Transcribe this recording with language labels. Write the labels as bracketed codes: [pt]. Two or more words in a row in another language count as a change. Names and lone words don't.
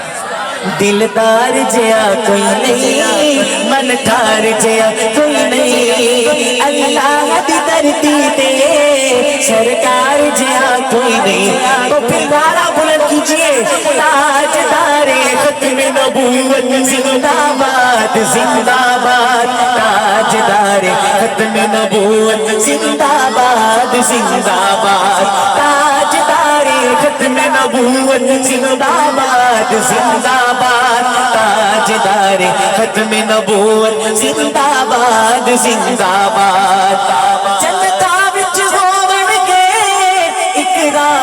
[pa] دلدار جیا کوئی نہیں من ٹھار جیا کوئی نہیں اللہ دی دھرتی تے سرکار جیا کوئی نہیں [ur] تو پھر نعرہ بلند کیجئے تاجدار ختم نبوت زندہ باد زندہ باد تاجدار ختم نبوت زندہ باد زندہ باد تاجدار ختم نبوت زندہ باد زندہ باد تاجدار ختم نبوت زندہ باد زندہ باد [pa] جنتا وچ ہون گے